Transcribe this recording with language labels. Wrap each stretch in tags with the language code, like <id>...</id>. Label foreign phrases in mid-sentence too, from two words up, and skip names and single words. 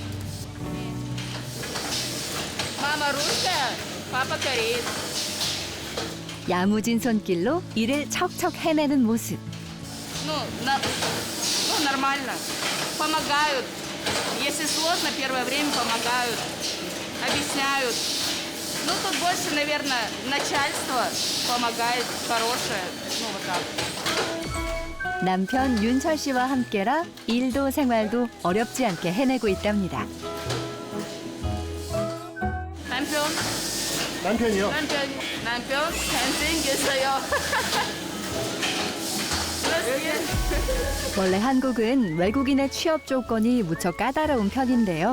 <ko>Mama Russa, Papa Cariz. 야무진 손길로 일을 척척 해내는 모습.</ko> <ru>Нормально. Помогают. Если сложно, первое время помогают, объясняют. Ну, тут больше, наверное, начальство помогает, хорошее. Ну, вот так.</ru> <ko>남편 윤철 씨와 함께라 일도 생활도 어렵지 않게 해내고 있답니다. 남편, 남편이요? 남편 잘생겼어요. 원래 한국은 외국인의 취업 조건이 무척 까다로운 편인데요.</ko>